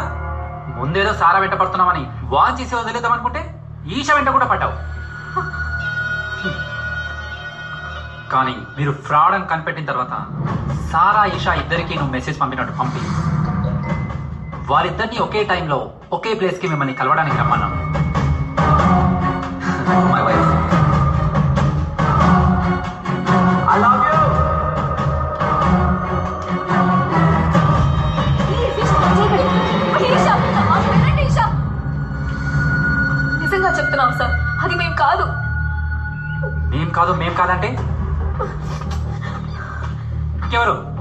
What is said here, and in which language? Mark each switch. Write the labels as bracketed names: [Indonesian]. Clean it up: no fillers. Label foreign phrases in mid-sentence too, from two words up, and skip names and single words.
[Telugu] ముందేదో సారా వెంట పడుతున్నామని వాన్ చేసి వదిలేద్దాం అనుకుంటే ఈషా వెంట కూడా పడ్డావు. కానీ మీరు ఫ్రాడ్ అని కనిపెట్టిన తర్వాత సారా ఈషా ఇద్దరికి నువ్వు మెసేజ్ పంపినట్టు పంపి వారిద్దరిని ఒకే టైంలో ఒకే ప్లేస్ కి మిమ్మల్ని కలవడానికి రమ్మన్నాను. [English] My wife. I love you. [Telugu] నిజంగా చెప్తున్నాం సార్, అది మేం కాదు. మేం కాదంటే ఎవరు?